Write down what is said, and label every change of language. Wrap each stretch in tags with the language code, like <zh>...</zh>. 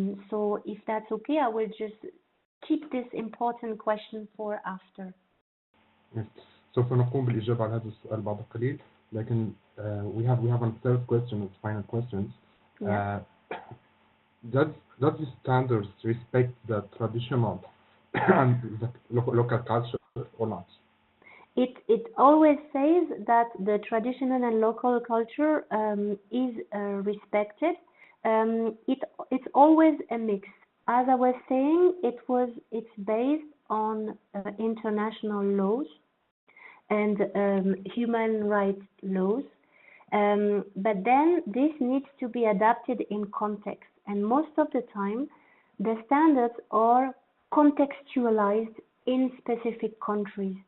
<en>So if that's okay, I will just keep this important question for after. Yes.</en> <ar>سوف نقوم بالإجابة على هذا السؤال بعد قليل، لكن</ar> <en>we have a third question, it's final questions. Yeah. Does the standards respect the traditional and the local culture or not? It always says that the traditional and local culture is respected. It's always a mix. As I was saying, it's based on international laws and human rights laws, but then this needs to be adapted in context, and most of the time the standards are contextualized in specific countries.</en>